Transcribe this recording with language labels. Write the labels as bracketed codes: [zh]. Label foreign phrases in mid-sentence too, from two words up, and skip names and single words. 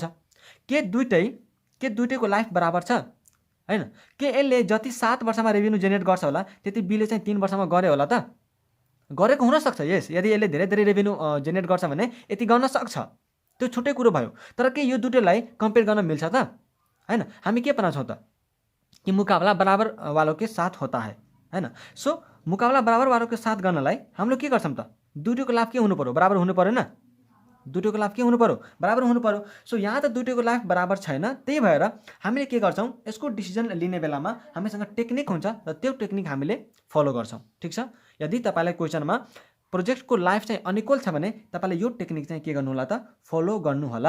[ne] के दुइटैको लाइफ बराबर छ होइन? के यसले जति 7 वर्षमा [en] revenue generate [ne] गर्छ होला त्यति बीले चाहिँ 3 वर्षमा गर्यो होला त? गरेको हुनसक्छ यस, यदि यसले धेरै [en] revenue generate [ne] गर्छ भने यति गर्न सक्छ, त्यो छुट्टै कुरो भयो। तर के यो दुटैलाई कम्पेयर गर्न मिल्छ त हैन? हामी के बनाउँछौँ त कि [hi] मुकाबला बराबर वालों के साथ होता है [ne] हैन? सो [hi] मुकाबला बराबर वालों के साथ [ne] गर्नलाई हामीले के गर्छौँ त, दुटैको लाभ के हुनु पर्यो, बराबर हुनु पर्यो न? दुटैको लाभ के हुनु पर्यो, बराबर हुनु पर्यो। सो यहाँ त दुटैको लाभ बराबर छैन, त्यही भएर हामीले के गर्छौँ, यसको डिसिजन लिने बेलामा हामीसँग टेक्निक हुन्छ र त्यो टेक्निक हामीले फलो गर्छौँ। ठिक छ, यदि तपाईँलाई क्वेसनमा प्रोजेक्टको लाइफ चाहिँ अनइक्वल छ भने तपाईँले यो टेक्निक चाहिँ के गर्नु होला त, फलो गर्नु होला।